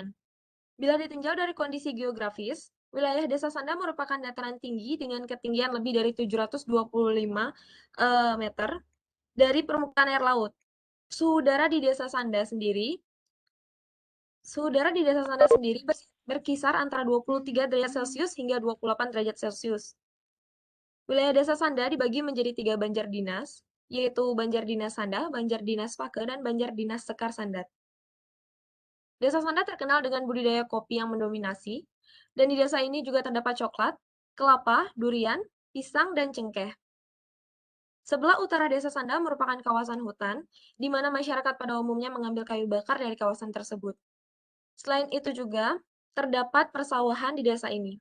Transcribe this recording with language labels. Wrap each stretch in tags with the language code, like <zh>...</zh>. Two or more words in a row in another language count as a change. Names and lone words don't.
<id>Bila ditinjau dari kondisi geografis, wilayah Desa Sanda merupakan dataran tinggi dengan ketinggian lebih dari 725 meter dari permukaan air laut. Suhu udara di Desa Sanda sendiri berkisar antara 23 derajat Celcius hingga 28 derajat Celcius. Wilayah Desa Sanda dibagi menjadi 3 banjar dinas, yaitu Banjar Dinas Sanda, Banjar Dinas Pake, dan Banjar Dinas Sekar Sandat. Desa Sanda terkenal dengan budidaya kopi yang mendominasi, dan di desa ini juga terdapat coklat, kelapa, durian, pisang, dan cengkeh. Sebelah utara Desa Sanda merupakan kawasan hutan, di mana masyarakat pada umumnya mengambil kayu bakar dari kawasan tersebut. Selain itu juga, terdapat persawahan di desa ini.</id>